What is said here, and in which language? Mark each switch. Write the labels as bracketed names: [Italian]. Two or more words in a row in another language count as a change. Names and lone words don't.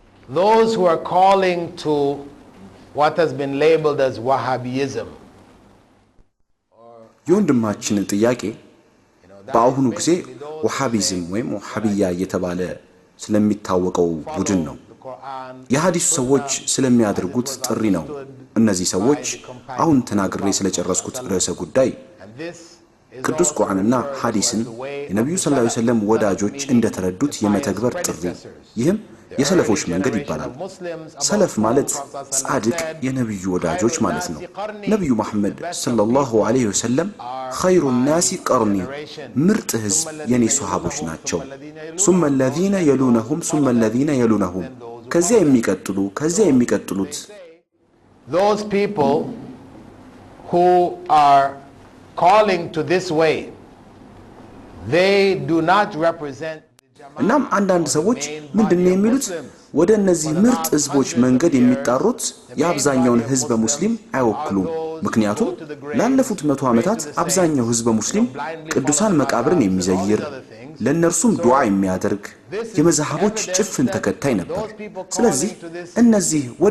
[English] those who are calling to what has been labeled as Wahhabism [Amharic] የወንድማችንን ጥያቄ በአሁኑ ጊዜ ወሃቢዝም ወይም ወሃቢያ እየተባለ ስለሚታወቀው ቡድን ነው የሐዲስ ሰዎች ስለሚያደርጉት ጥሪ ነው እነዚህ ሰዎች አሁን ተናግሬ ስለጨረስኩት ርዕሰ ጉዳይ ቅዱስ ቁርአንና ሐዲስን የነብዩ [Arabic] صلى الله عليه وسلم [Amharic] ወዳጆች እንደተረዱት የመተግበር ጥሪ ይህም የሰለፎች መንገድ ይባላል ሰለፍ ማለት ጻድቅ የነብዩ ወዳጆች ማለት ነው ነብዩ መሐመድ [Arabic] صلى الله عليه وسلم خير الناس قرني [Amharic] ምርጥ ህዝብ የኔ ሱሐቦች ናቸው [Arabic] ثم الذين يلونهم ثم الذين يلونهم [Amharic] ከዚያ የሚቀጥሉት [English] those people who are calling to this way they do not represent [Amharic] እናም አንዳንድ ሰዎች ምንድነው የሚሉት ወደ እነዚህ ምርጥ ህዝቦች መንገድ የሚጣሩት የአብዛኛውን ህዝብ ሙስሊም አይወክሉም ምክንያቱም ላለፉት 100 ዓመታት አብዛኛው ህዝብ ሙስሊም ቅዱሳን መቃብርን የሚዘይር ለነርሱም ዱዓ የሚያደርግ የመዛሃቦች ጭፍን ተከታይ ነበር ስለዚህ እነዚህ ወደ